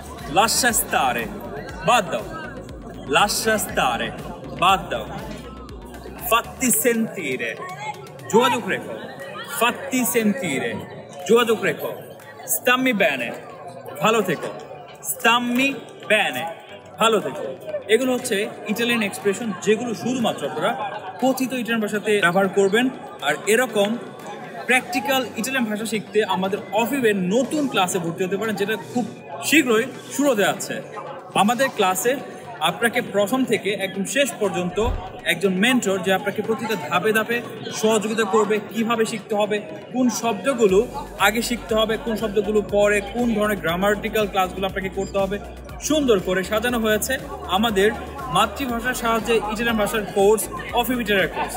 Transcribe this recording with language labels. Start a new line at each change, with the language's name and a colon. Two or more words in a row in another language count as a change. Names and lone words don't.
Italian: lascia stare,
Bangla: বাদ দাও,
Italian: lascia stare,
Bangla: বাদ দাও,
Italian: fatti sentire,
Bangla: যোগাযোগ রেখো,
Italian: fatti sentire,
Bangla: যোগাযোগ রেখো,
Italian: stammi bene,
Bangla: ভালো থেকো,
Italian: stammi bene,
Bangla: ভালো থেকো। এগুলো হচ্ছে
English: Italian expression
Bangla: যেগুলো শুধুমাত্র আপনারা কথিত ইটালিয়ান ভাষাতে ব্যবহার করবেন। আর এরকম
English: practical Italian
Bangla: ভাষা শিখতে আমাদের অফিভের নতুন ক্লাসে ভর্তি হতে পারেন, যেটা খুব শীঘ্রই শুরু হতে যাচ্ছে। আমাদের ক্লাসে আপনাকে প্রথম থেকে একদম শেষ পর্যন্ত একজন মেন্টর যে আপনাকে প্রতিটা ধাপে ধাপে সহযোগিতা করবে, কিভাবে শিখতে হবে, কোন শব্দগুলো আগে শিখতে হবে, কোন শব্দগুলো পরে, কোন ধরনের
English: grammatical classes
Bangla: আপনাকে করতে হবে, সুন্দর করে সাজানো হয়েছে আমাদের মাতৃভাষার সাহায্যে ইটালিয়ান ভাষার কোর্স, অফিভ
English: Italian course.